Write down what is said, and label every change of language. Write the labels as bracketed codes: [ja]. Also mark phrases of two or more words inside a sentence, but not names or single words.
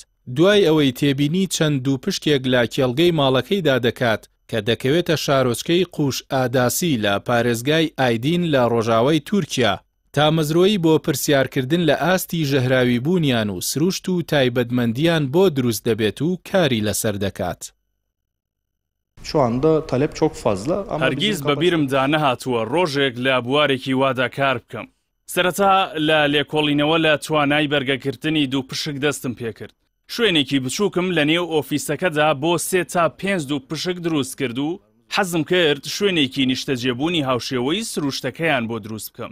[ckb] دوای ئەوەی تێبینی چەند دووپشکێک لە کێڵگەی ماڵەکەیدا دەکات کە دەکەوێتە شارۆچکەی قوش ئاداسی لە پارێزگای ئایدین لە ڕۆژاوای تورکیا تا مەزرۆیی بۆ پرسیارکردن لە ئاستی ژەهراوی بوونیان و سروشت و تایبەتمەندیان بۆ دروست دەبێت و کاری لەسەر دەکات. [tr] Şu anda talep çok fazla ama [ckb] هەرگیز بەبیرمدا نەهاتووە ڕۆژێک لە بوارێکی وادا کار بکەم. سەرەتا لە لێکۆڵینەوە لە توانای بەرگەکردنی دووپشک دەستم پێکرد. شوێنێکی بچووکم لە نێو ئۆفیسەکەدا بۆ 3 تا 5 دووپشک دروست کرد و حەزم کرد شوێنێکی نیشتەجێبوونی هاوشێوەی سروشتەکەیان بۆ دروست بکەم.